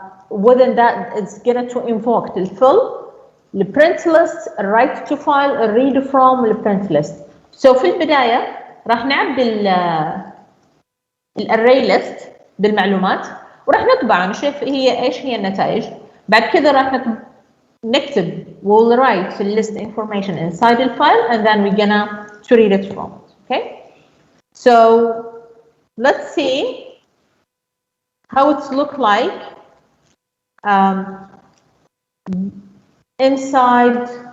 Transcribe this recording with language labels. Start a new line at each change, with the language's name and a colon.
English: within that it's going to invoke the fill, the print list, write to file, read from the print list.
Arabic: So في البداية راح نعبي الاري list بالمعلومات وراح نطبع نشوف هي ايش هي النتائج. بعد كذا راح نكتب
English: we'll write the list information inside the file and then we're gonna to read it from it. Okay, so let's see how it look like inside.